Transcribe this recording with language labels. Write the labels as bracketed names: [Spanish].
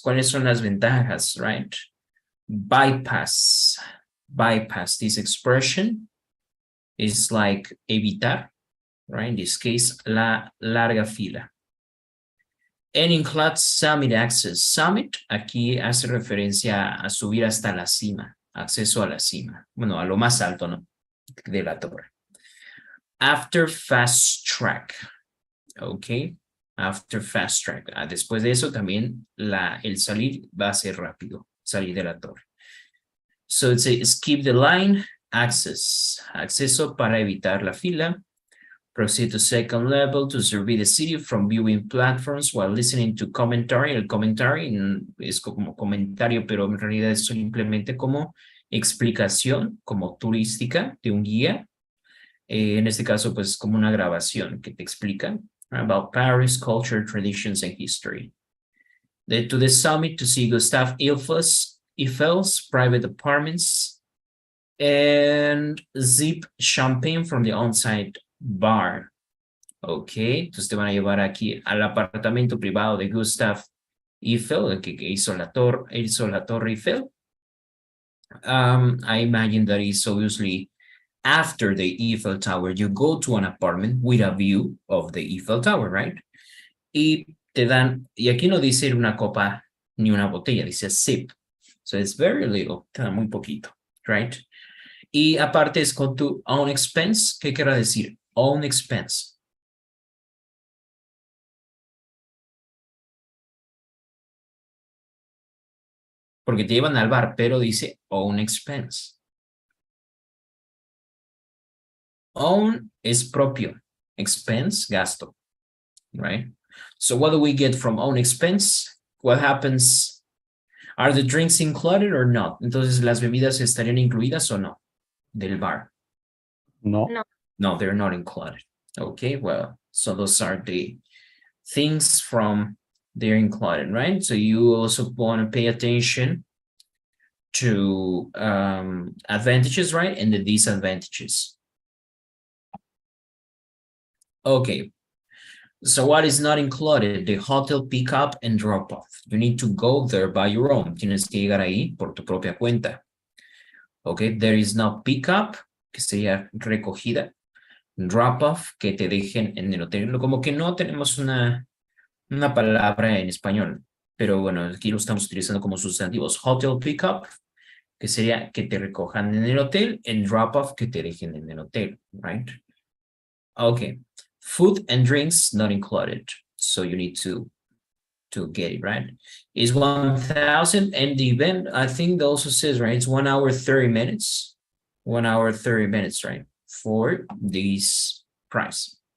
[Spanish] ¿Cuáles son las ventajas, right? [English] Bypass. Bypass. This expression is like evitar, right? In this case, [Spanish] la larga fila. [English] And includes summit access. [Spanish] Summit aquí hace referencia a subir hasta la cima, acceso a la cima. Bueno, a lo más alto, ¿no? De la torre. [English] After fast track. Ok. After fast track. [Spanish] Después de eso también el salir va a ser rápido. Salir de la torre. [English] So it's a skip the line. Access. [Spanish] Acceso para evitar la fila. [English] Proceed to second level to survey the city from viewing platforms while listening to commentary. [Spanish] El commentary es como comentario, pero en realidad es simplemente como explicación, como turística de un guía. En este caso, pues es como una grabación que te explica [English] about Paris, culture, traditions, and history. To the summit to see Gustav Eiffel's private apartments and sip champagne from the on-site bar. [Spanish] Ok, entonces te van a llevar aquí al apartamento privado de Gustav Eiffel, el que hizo la torre Eiffel. [English] I imagine that is obviously after the Eiffel Tower. You go to an apartment with a view of the Eiffel Tower, right? [Spanish] Y te dan, y aquí no dice una copa ni una botella, dice sip. [English] So it's very little, [Spanish] te dan muy poquito, right? Y aparte es con tu [English] own expense. [Spanish] ¿Qué quiere decir? [English] Own expense. [Spanish] Porque te llevan al bar, pero dice own expense. Own es propio. Expense, gasto. Right? [English] So what do we get from own expense? What happens? Are the drinks included or not? [Spanish] Entonces, ¿las bebidas estarían incluidas o no? Del bar. No. [English] No, they're not included. Okay, well, so those are the things from they're included, right? So you also want to pay attention to advantages, right? And the disadvantages. Okay. So what is not included? The hotel pickup and drop-off. You need to go there by your own. [Spanish] Tienes que llegar ahí por tu propia cuenta. [English] Okay, there is no pickup, [Spanish] que sería recogida. Drop-off, que te dejen en el hotel. Como que no tenemos una palabra en español, pero bueno, aquí lo estamos utilizando como sustantivos. Hotel pickup, que sería que te recojan en el hotel, and drop-off, que te dejen en el hotel, right? [English] Okay. Food and drinks not included, so you need to get it, right? Is 1,000, and the event, I think it also says, right, it's 1 hour 30 minutes. 1 hour 30 minutes, right, for this price.